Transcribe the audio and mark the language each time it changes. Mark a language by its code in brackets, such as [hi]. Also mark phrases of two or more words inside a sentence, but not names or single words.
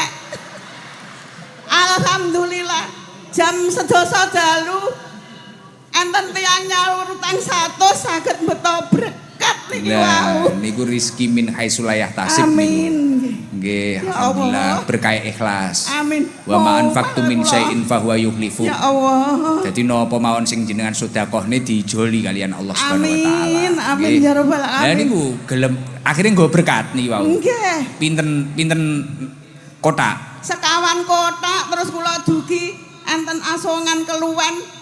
[jv] Alhamdulillah jam sedasa dalu enten tiyang nyaur utang 100 saged beto berkat niki wau. Nah, niku rizki [ar] من حيث لا يحتسب [jv] niku. Amin. Nggih, Ya alhamdulillah Allah. berkah ikhlas. Amin. [ar] وما Oh, أنفقتم من [jv] Allah. [ar] شيء فهو يخلف. [jv] Ya Allah. Jadi napa mawon sing jenengan sedekahne dijoli kalian Allah [ar] سبحانه وتعالى. [jv] Amin, amin Nggih. [ar] يا رب [jv] Lah [ar] alamin. [jv] niku gelem akhirnya nggo berkat niki wau. Nggih. Pinten kotak. Sekawan kotak terus kula dugi enten asongan keluwen.